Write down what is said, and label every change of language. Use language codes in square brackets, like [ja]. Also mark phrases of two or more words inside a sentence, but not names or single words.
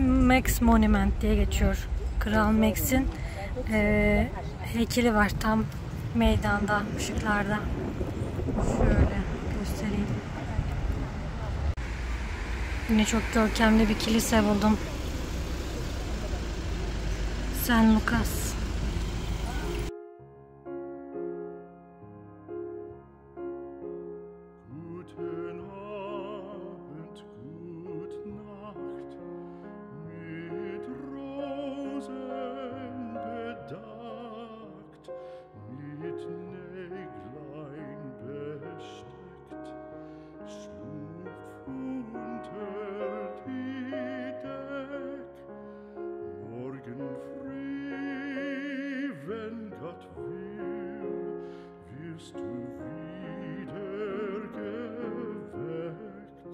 [tr] Max Monument diye geçiyor. Kral Max'in heykeli var tam meydanda, ışıklarda. Şöyle göstereyim. Yine çok görkemli bir kilise buldum. San Lucas. [de] Guten Abend, gut Nacht, mit Rosen bedeckt, mit Näglein besteckt, schlupf unter die Deck, morgen früh, wenn Gott will, wirst du wieder geweckt.